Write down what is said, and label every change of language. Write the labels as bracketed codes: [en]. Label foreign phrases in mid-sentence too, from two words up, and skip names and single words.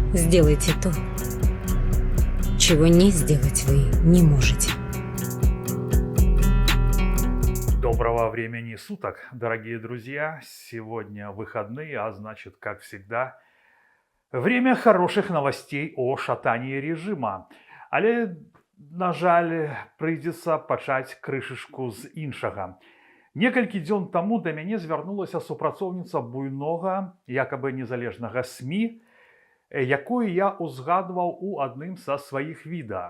[ru] Сделайте то, чего не сделать вы не можете. Доброго времени суток, дорогие друзья. Сегодня выходные, а значит, как всегда, время хороших новостей о шатании режима. [be] Але, на жаль, прыйдзецца пачаць крышачку з іншага. Некалькі дзён таму да мяне звярнулася супрацоўніца буйнога, якабы незалежнага СМІ, якую я узгадваў у адным са сваіх відэа.